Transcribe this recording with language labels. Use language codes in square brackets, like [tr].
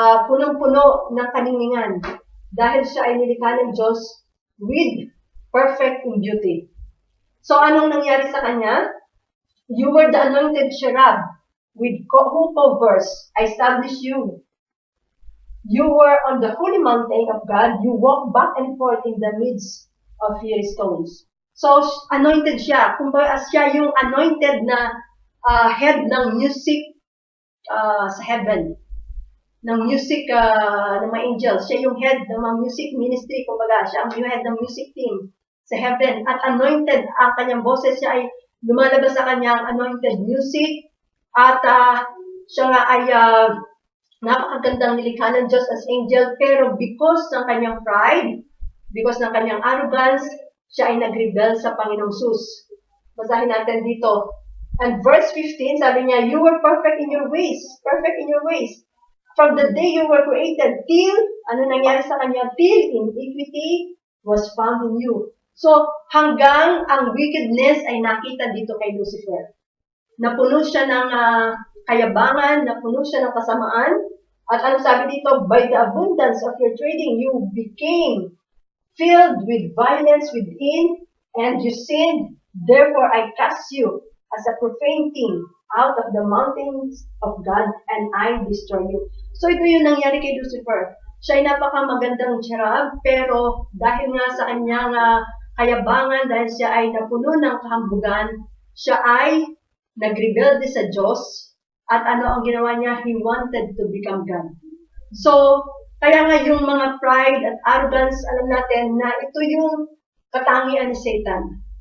[tl] punong-puno ng kaningingan dahil siya ay nilikha ng Diyos [en] with perfect in beauty. [tl] So, anong nangyari sa kanya? [en] You were the anointed cherub with who covers, I establish you. You were on the holy mountain of God. You walked back and forth in the midst of fiery stones. [tl] So, anointed siya. Kumbaga, siya yung anointed na head ng music sa heaven. Ng music ng mga angels. Siya yung head ng mga music ministry. Kumbaga, siya yung head ng music team sa heaven. At anointed ang kanyang boses. Siya ay lumalabas sa kanyang anointed music. At siya nga ay napakagandang nilikha ng Diyos [en] as angel. [tl] Pero because ng kanyang pride, because ng kanyang arrogance, siya ay nag-rebel sa Panginoong Sus. Basahin natin dito. [en] And verse 15, sabi niya, you were perfect in your ways. Perfect in your ways. From the day you were created till, [tl] ano nangyari sa kanya? [en] Till iniquity was found in you. [tl] So, hanggang ang wickedness ay nakita dito kay Lucifer. Napuno siya ng kayabangan, napuno siya ng kasamaan. At ano sabi dito? [en] By the abundance of your trading, you became filled with violence within, and you sinned. Therefore, I cast you as a profane thing out of the mountains of God, and I destroy you. [tl] So, ito yung nangyari kay Lucifer. Siya ay napakamagandang cherub, pero dahil nga sa kanyang kayabangan, dahil siya ay napuno ng kahambugan, siya ay nagrebelde sa Diyos, at ano ang ginawa niya? [en] He wanted to become God. [tl] So, kaya nga yung mga pride at arrogance, alam natin na ito yung katangian ni Satan.